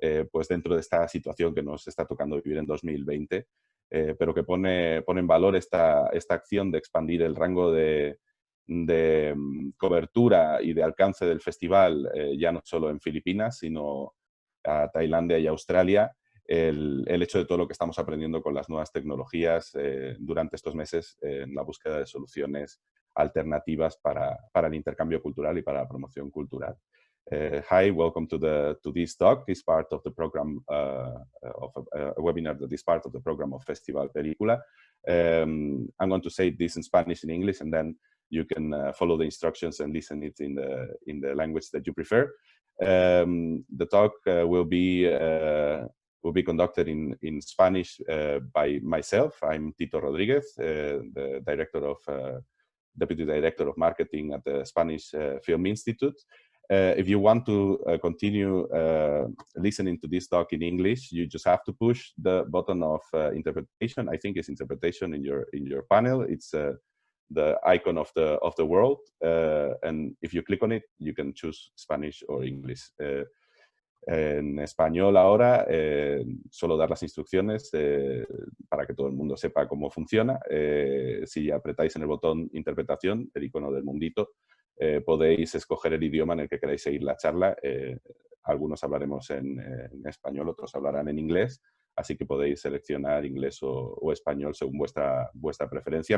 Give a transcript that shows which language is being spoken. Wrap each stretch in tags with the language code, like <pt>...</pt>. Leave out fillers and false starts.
<es>pues dentro de esta situación que nos está tocando vivir en 2020, pero que pone en valor esta acción de expandir el rango de cobertura y de alcance del festival, ya no solo en Filipinas, sino a Tailandia y Australia. El hecho de todo lo que estamos aprendiendo con las nuevas tecnologías durante estos meses en la búsqueda de soluciones alternativas para el intercambio cultural y para la promoción cultural.</es> <en>Hi, welcome to this talk. This part of the program of a webinar that is part of the program of Festival Película. I'm going to say this in Spanish and English, and then you can follow the instructions and listen it in the language that you prefer. The talk will be conducted in Spanish by myself. I'm Tito Rodriguez, the Deputy Director of Marketing at the Spanish Film Institute. If you want to continue listening to this talk in English, you just have to push the button of interpretation. I think it's interpretation in your panel. It's the icon of the world, and if you click on it, you can choose Spanish or English.</en> <es>En español ahora, solo dar las instrucciones para que todo el mundo sepa cómo funciona. Si apretáis en el botón interpretación, el icono del mundito, podéis escoger el idioma en el que queráis seguir la charla. Algunos hablaremos en español, otros hablarán en inglés, así que podéis seleccionar inglés o español según vuestra preferencia.</es>